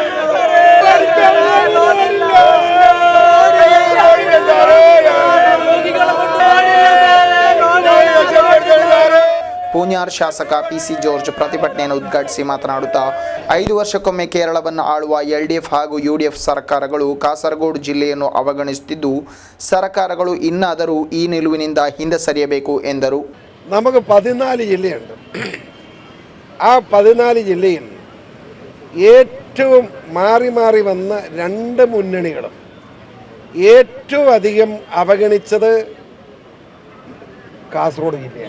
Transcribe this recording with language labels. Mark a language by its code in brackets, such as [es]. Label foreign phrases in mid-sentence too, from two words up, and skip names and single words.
[kn] ಪೂಂಜಾರ್ ಶಾಸಕ ಪಿಸಿ ಜಾರ್ಜ್ ಪ್ರತಿಭಟನೆಯನ್ನು ಉದ್ಘಾಟಿಸಿ ಮಾತನಾಡುತ್ತಾ 5 ವರ್ಷಕ್ಕೊಮ್ಮೆ ಕೇರಳವನ್ನು ಆಳುವ LDF ಹಾಗೂ UDF ಸರ್ಕಾರಗಳು ಕಾಸರಗೋಡು ಜಿಲ್ಲೆಯನ್ನು ಅವಗಣಿಸುತ್ತಿದ್ದು ಸರ್ಕಾರಗಳು ಇನ್ನಾದರೂ ಈ ನಿಲುವಿನಿಂದ ಹಿಂದೆ ಸರಿಯಬೇಕು ಎಂದರು. [ml] നമുക്ക് 14 ജില്ലയുണ്ട്. ആ 14 ജില്ലയിൽ ഏറ്റവും മാറി മാറി വന്ന 2 മുന്നണികളും ഏറ്റവും അധികം അവഗണിച്ചത് കാസർഗോഡ് ജില്ലയാണ്.